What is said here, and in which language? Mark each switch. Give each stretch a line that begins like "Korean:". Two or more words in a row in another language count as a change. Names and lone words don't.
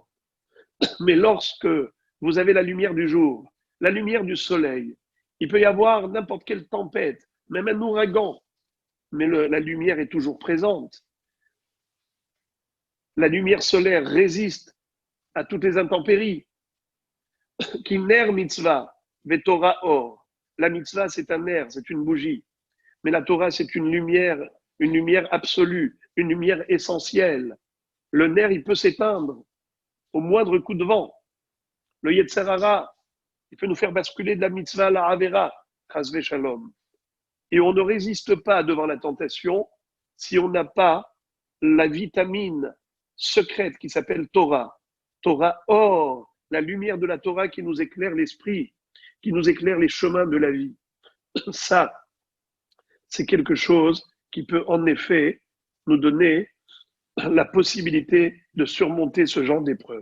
French: Mais lorsque vous avez la lumière du jour, la lumière du soleil, il peut y avoir n'importe quelle tempête, même un ouragan, mais la lumière est toujours présente. La lumière solaire résiste à toutes les intempéries.
Hebrew: כי נר מצוה ותורה אור.
French: La mitzvah, c'est un ner, c'est une bougie. Mais la Torah, c'est une lumière absolue, une lumière essentielle. Le ner, il peut s'éteindre au moindre coup de vent. Le
Hebrew: יצר הרע,
French: il peut nous faire basculer de la mitzvah à la avera,
Hebrew: חס ושלום.
French: Et on ne résiste pas devant la tentation si on n'a pas la vitamine secrète qui s'appelle Torah.
Hebrew: תורה אור,
French: la lumière de la Torah qui nous éclaire l'esprit, qui nous éclaire les chemins de la vie. Ça, c'est quelque chose qui peut en effet nous donner la possibilité de surmonter ce genre d'épreuve.